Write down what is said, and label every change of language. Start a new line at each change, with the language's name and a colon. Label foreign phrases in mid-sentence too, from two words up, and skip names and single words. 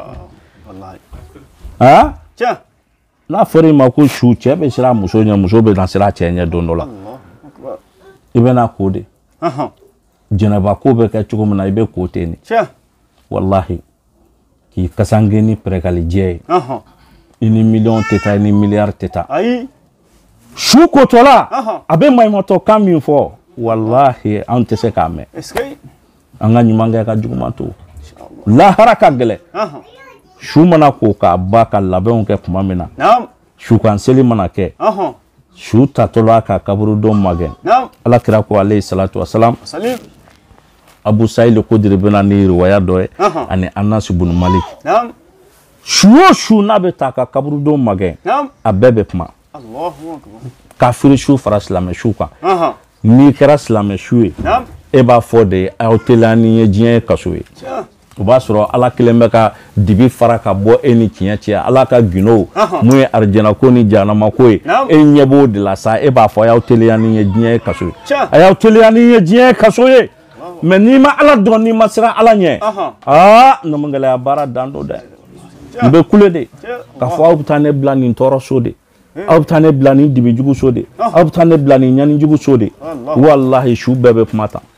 Bambara: dɛ n'a fɔra i ma ko su cɛ bɛ siran muso ɲɛ muso bɛ na siran cɛ ɲɛ don dɔ la i bɛ na ko de jɛnɛba ko bɛ kɛ cogo min na i bɛ ko ten de wallahi k'i kasange ni pɛrɛkali jɛ ye i ni miliyɔn tɛ taa i ni miliyari tɛ taa su kotɔla a bɛ maɲumatɔ kan min fɔ wallahi an tɛ se k'a mɛn an ka ɲuman kɛ ka juguman to lahara ka gɛlɛn su mana ko k'a ba ka labɛnw kɛ tuma min na sukan seli mana kɛ su tatɔla ka kaburudon magɛn ala kira ko
Arabic: عليه الصلاة والسلام
Bambara: abu sa'id al-khudri bɛna ni riwaya dɔ ye ani anas ibn malik su o su n'a bɛ taa ka kaburudon magɛn a bɛɛ bɛ kuma kafiri su fara silamɛ su kan n'i kɛra silamɛ su ye e b'a fɔ de aw teliya ni ye diɲɛ ye kaso ye o b'a sɔrɔ ala kelen bɛ ka dibi fara ka bɔ e ni tiɲɛ cɛ ala ka gundo mun ye arijana ko ni jahanama ko ye e ɲɛ b'o de la sa e b'a fɔ a y'aw teliya ni ye diɲɛ ye kaso ye a y'aw teliya ni ye diɲɛ ye kaso ye mais n'i ma ala dɔn n'i ma siran ala ɲɛ namagɛlɛya baara dan do dɛ n bɛ kule de k'a fɔ aw bɛ taa ne bila nin tɔɔrɔ so de aw bɛ taa ne bila nin dibi jugu so de aw bɛ taa ne bila nin ɲani jugu so de wallahi su bɛɛ bɛ kuma tan